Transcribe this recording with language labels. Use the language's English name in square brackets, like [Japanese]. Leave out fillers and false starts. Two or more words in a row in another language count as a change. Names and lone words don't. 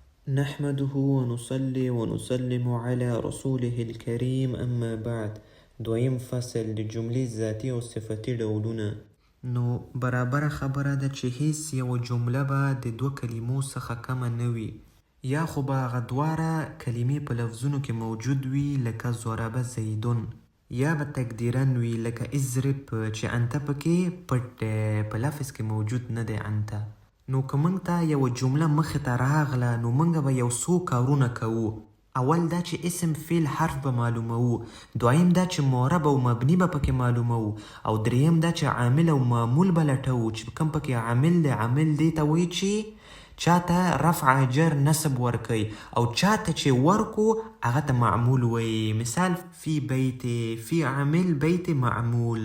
[Arabic] نحمده ونصلي ونسلم على رسوله الكريم اما بعد. [Pashto] دویم فصل د جملې ذاتی او صفتي ډولونه. نو برابره خبره ده چې هیڅ یو جمله به د دوه کلمو څخه کمه نه وي، یا خو به هغه دواړه کلمې په لفظونو کې موجود وي، لکه [Arabic] ضرب زیدون، [Pashto] یا به تقدیرا وي لکه اضرب چې انته پکې پټ په لفظ کې موجود نه دی انته. نو که موږ ته یو جمله مخې ته راغله نو موږ به یو څو کارونه کوو. اول دا چې اسم فعل حرف به معلوموو، دویم دا چې معرب او مبني به پکې معلوموو، او دریم دا چې عامل او معمول به لټوو چې کوم پکې عامل دی. عامل دی ته وایي چې چاته رفع جر نصب ورکوي، او چاته چې ورکو هغه ته معمول وایي. مثال [Arabic] فی بیت، [Pashto] فی عامل بیت معمول.